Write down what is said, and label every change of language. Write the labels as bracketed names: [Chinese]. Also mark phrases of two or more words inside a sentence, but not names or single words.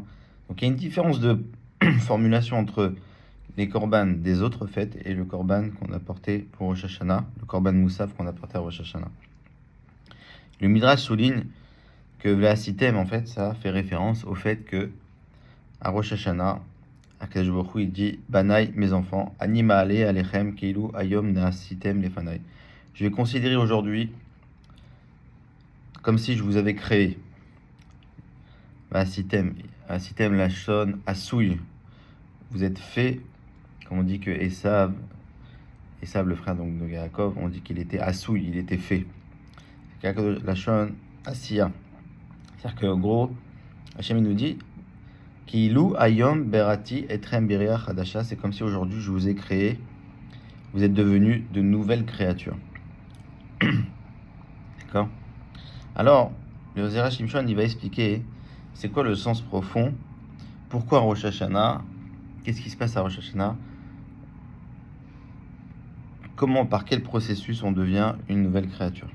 [French] Donc il y a une différence de formulation entre les Korban des autres fêtes et le Korban qu'on a porté pour Rosh Hashanah, le [Hebrew] קרבן מוסף [French] qu'on a porté à Rosh Hashanah. Le Midrash souligne que Vasitem, en fait, ça fait référence au fait que à Rosh Hashanah, [Hebrew] הקדוש ברוך הוא, [French] il dit Banaï, mes enfants, [Hebrew] אני מעלה עליכם כאילו היום נעשיתם לפני. [French] Je vais considérer aujourd'hui comme si je vous avais créé. [Hebrew] עשיתם לשון עשוי. [French] Vous êtes fait, comme on dit que Esav, le frère donc de Yaakov, on dit qu'il était asouy, il était fait. [Hebrew] לשון עשיה. [French] C'est-à-dire qu'en gros, Hachem nous dit [Hebrew] כאילו היום בראתי אתכם בריה חדשה. [French] C'est comme si aujourd'hui je vous ai créé, vous êtes devenus de nouvelles créatures. D'accord? Alors, le Zera Shimshon, il va expliquer c'est quoi le sens profond, pourquoi Rosh Hashanah, qu'est-ce qui se passe à Rosh Hashanah, comment, par quel processus on devient une nouvelle créature.